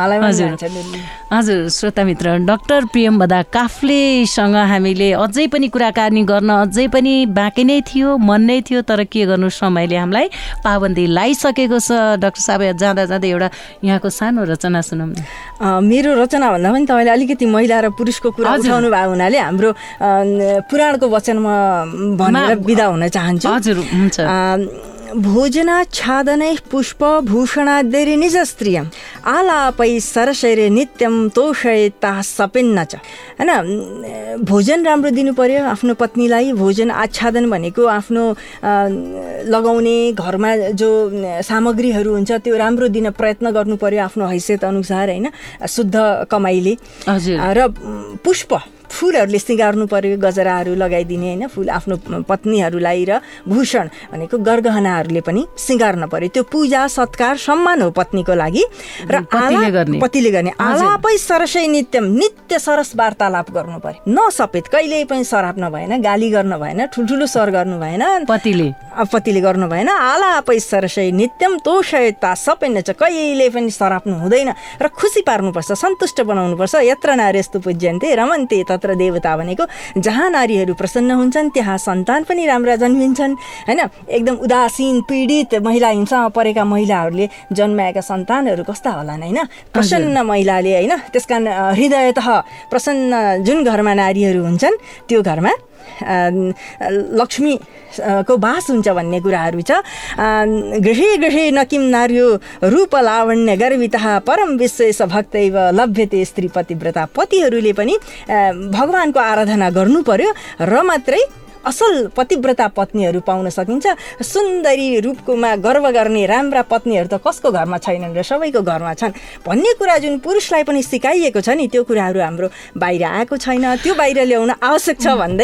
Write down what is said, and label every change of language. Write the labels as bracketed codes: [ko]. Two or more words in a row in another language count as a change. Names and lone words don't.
[ne] हजुर श्रोता मित्र, डाक्टर प्रियम्बदा काफ्लेसँग हामीले अझै पनि कुराकानी गर्न अझै पनि बाँकी नै थियो, मन नै थियो, तर के गर्नु समयले हामीलाई पाबन्दी लगाइसकेको छ। डाक्टर साहब, जाँदा जाँदै एउटा यहाँको सानो रचना सुनौँ न। मेरो रचना भन्दा पनि तपाईँले अलिकति महिला र पुरुषको कुरा उठाउनु भएको हुनाले हाम्रो पुराणको वचनमा भनेर बिदा हुन चाहन्छु। हजुर, हुन्छ। [sa] भोजनाच्छादनै पुष्पभूषणाद्यैः निजस्त्रियम् आलापै सरसैरे नित्यं तोषये ताः सपिन्न च। [ne] होइन, भोजन राम्रो दिनु पर्यो आफ्नो पत्नीलाई। भोजन आच्छादन भनेको आफ्नो लगाउने घरमा जो सामग्रीहरू हुन्छ त्यो राम्रो दिन प्रयत्न गर्नु पर्यो आफ्नो हैसियत अनुसार होइन, शुद्ध कमाइले। र पुष्प फुलहरूले सिँगार्नु पर्यो, गजराहरू लगाइदिने होइन, फुल आफ्नो पत्नीहरूलाई, र भूषण भनेको गरगहनाहरूले पनि सिँगार्न पर्यो। त्यो पूजा सत्कार सम्मान हो पत्नीको लागि। र पतिले गर्ने [sa] आलापै सरसै नित्यम, [ne] नित्य सरस वार्तालाप गर्नु पर्यो। नसपेत कहिल्यै पनि सराप नभएन, गाली गर्न भएन, ठुल्ठुलो स्वर गर्नु भएन, पतिले गर्नु भएन। [sa] आलापै सरसै नित्यम तोषयता सपेन्न [ne] छ, कहिल्यै पनि सराप्नु हुँदैन र खुसी पार्नुपर्छ, सन्तुष्ट बनाउनुपर्छ। [sa] यत्र नार्यस्तु पूज्यन्ते रमन्ते तत्र देवता [ne] भनेको जहाँ नारीहरू प्रसन्न हुन्छन् त्यहाँ सन्तान पनि राम्रा जन्मिन्छन् होइन। एकदम उदासीन पीडित महिला हिंसामा परेका महिलाहरूले जन्माएका सन्तानहरू कस्ता होलान् होइन, प्रसन्न महिलाले होइन। त्यसकारण हृदयतः प्रसन्न जुन घरमा नारीहरू हुन्छन् त्यो घरमा लक्ष्मीको बास हुन्छ भन्ने कुराहरू छ। [sa] गृहे गृहे न किं नार्यो रूप लावण्य गर्वितः परम विश्वेश भक्तैव लभ्यते स्त्री पतिव्रता। [ne] पतिहरूले पनि भगवानको आराधना गर्नु पर्यो र मात्रै असल पतिव्रता पत्नीहरू पाउन सकिन्छ। सुन्दरी रूपकोमा गर्व गर्ने राम्रा पत्नीहरू त कसको घरमा छैनन् र सबैको घरमा छन् भन्ने कुरा जुन पुरुषलाई पनि सिकाइएको छ नि, त्यो कुराहरू हाम्रो बाहिर आएको छैन, त्यो बाहिर ल्याउन आवश्यक छ भन्दै।